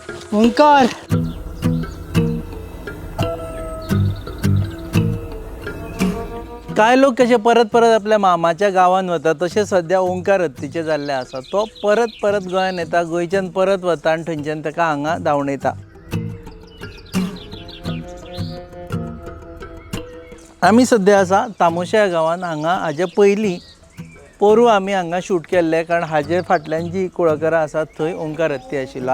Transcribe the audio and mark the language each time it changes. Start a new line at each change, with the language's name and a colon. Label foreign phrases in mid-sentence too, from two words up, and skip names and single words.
Konkani: ओंकार काय लोक कसे परत परत आपल्या मामाच्या गावान वता तसे सध्या ओंकार हत्तीचे जाल्ले आसा. तो परत परत गोंयान येता, गोंयच्यान परत वता आनी थंयच्यान ताका हांगा धांवणयता. आमी सध्या आसा तामोशा गांवान. हांगा हाजे पयलीं पोरू आमी हांगा शूट केल्ले, कारण हाजे फाटल्यान जी कुळागरां आसात थंय ओंकार हत्ती आशिल्लो.